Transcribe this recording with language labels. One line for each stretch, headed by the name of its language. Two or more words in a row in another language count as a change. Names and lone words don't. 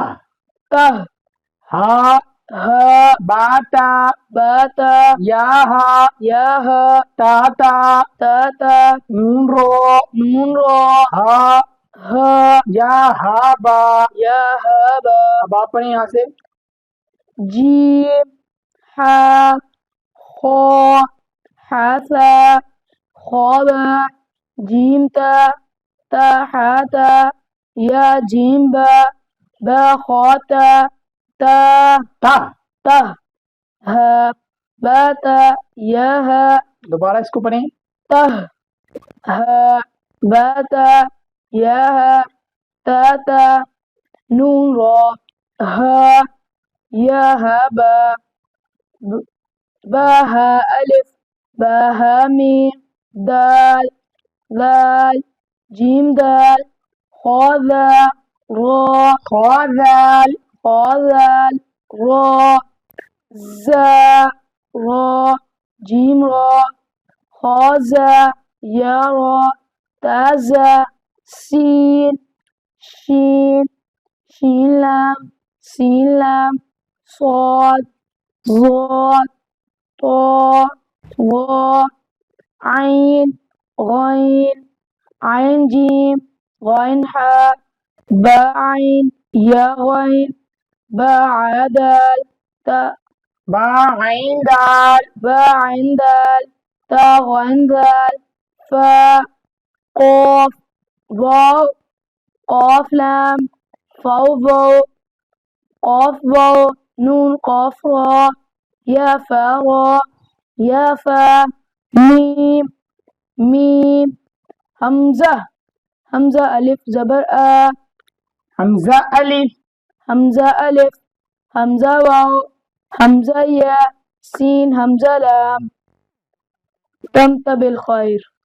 Arabic: تا ہا ہا با تا با تا یا ہا یا ہا تا تا تا تا نون رو نون رو ہا ہا یا ہا با. یا ہا با
Urdu: اب آپ پڑھیں یہاں سے.
Arabic: جیم حا خو حا ثا خو با جیم تا تا حا تا یا جیم با با خو تا تا تا تا ہا با تا یا ہا
Urdu: دوبارہ اس کو پڑھیں.
Arabic: تا ہا با تا یا ہا تا تا نون رو ہا یا ہا با با ہا الف با ہا میم دال ذال جیم دال خو ذا رو خو ذال خو ذال رو زا رو جیم رو خو زا یا رو تا زا سین شین شین لام صاد ضاد طا ظا عین غین عین جیم غین حا با عین یا غین با عدال تا با عین دال با عین دال تا غین دال فا قاف واو قاف لام فاو واو قاف واو نون قاف را یا فا را یا فا میم میم حمزہ حمزہ الف زبر آ حمزہ الف حمزہ الف حمزہ واو حمزہ یا سین حمزہ لام.
Persian: دمت بالخیر.